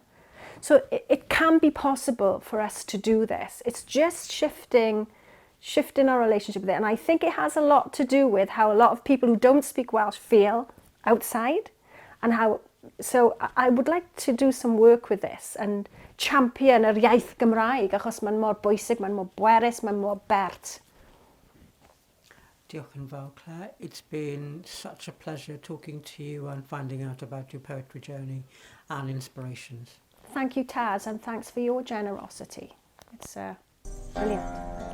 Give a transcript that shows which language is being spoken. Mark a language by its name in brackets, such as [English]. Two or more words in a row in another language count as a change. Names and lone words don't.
[English] So it can be possible for us to do this. It's just shifting our relationship with it. And I think it has a lot to do with how a lot of people who don't speak Welsh feel outside, and so I would like to do some work with this and champion [Welsh] yr iaith Gymraeg, achos mae'n mor bwysig, mae'n mor bwerus, mae'n mor bert. Diolch yn fawr, Claire. [English] It's been such a pleasure talking to you and finding out about your poetry journey and inspirations. Thank you, Taz, and thanks for your generosity. It's brilliant.